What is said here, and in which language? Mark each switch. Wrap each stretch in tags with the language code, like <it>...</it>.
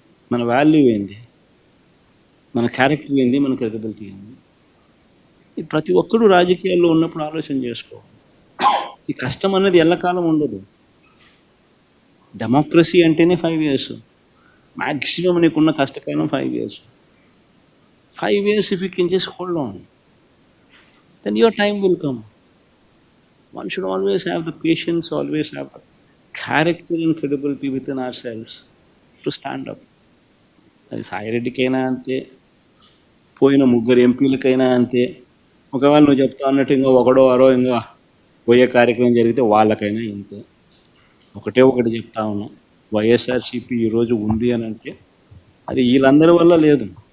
<te>మన వాల్యూ ఏంది? మన క్యారెక్టర్ ఏంది? మన క్రెడిబిలిటీ ఏంది? ప్రతి ఒక్కరూ రాజకీయాల్లో ఉన్నప్పుడు ఆలోచన చేసుకోవాలి. ఈ కష్టం అనేది ఎల్లకాలం ఉండదు. డెమోక్రసీ అంటేనే</te> <en>5 years.</en> <te>మ్యాక్సిమం నీకున్న కష్టకాలం 5 years.</te> <en>5 years if you can just hold on, then your time will come. One should always have the patience, always have the character and credibility within ourselves to stand up.</en> <te>అది సాయిరెడ్డికైనా అంతే, పోయిన 3 ఎంపీలకైనా అంతే. ఒకవేళ నువ్వు చెప్తా అన్నట్టు ఇంకా ఒకడో అరో ఇంకా పోయే కార్యక్రమం జరిగితే వాళ్ళకైనా ఇంతే. ఒకటి చెప్తా ఉన్నా, వైఎస్ఆర్సీపీ ఈరోజు ఉంది అని అంటే అది వీళ్ళందరి వల్ల లేదు.</te>